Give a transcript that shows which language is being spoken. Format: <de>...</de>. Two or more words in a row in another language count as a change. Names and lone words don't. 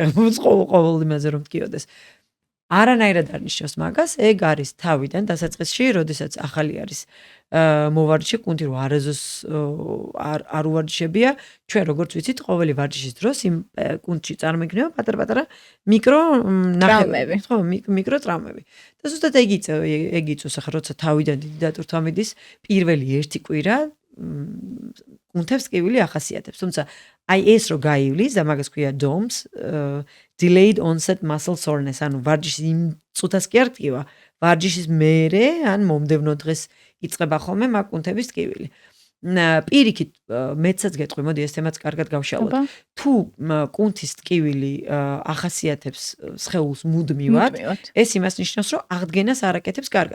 <ka>ყოველ იმაზე რომ ტკიოდეს. არანაირად არ ნიშნავს მაგას, ეგ არის თავიდან დასაწყისში, როდესაც ახალი არის მოვარჯიშე, კუნთი რომ არაზოს არ უვარჯიშებია, ჩვენ როგორც ვიცით, ყოველი ვარჯიშის დროს იმ კუნთში წარმოიქმნება პატარ-პატარა მიკრო ნახევები, ხო, მიკრო ტრამვები. და ზუსტად ეგ იწვევს ახლა როცა თავიდან დიდი დატვირთვა მიდის, პირველი ერთი კვირა კუნთებს ტკივილი ახასიათებს. თუმცა აი ეს რო გაივლის და მაგას ქვია DOMS,</ka> <en>delayed onset muscle soreness,</en> <ka>ანუ ვარჯიშის იმ წუთას კი არ ტკივა, ვარჯიშის მერე ან მომდევნო დღეს იწყება ხოლმე მაგ კუნთების ტკივილი. პირიქით მეცაც გეტყვი, მოდი ეს თემაც კარგად გავშალოთ. თუ კუნთის ტკივილი ახასიათებს სხეულს მუდმივად, ეს იმას ნიშნავს, რომ აღდგენას არ აკეთებს კარგად.</ka>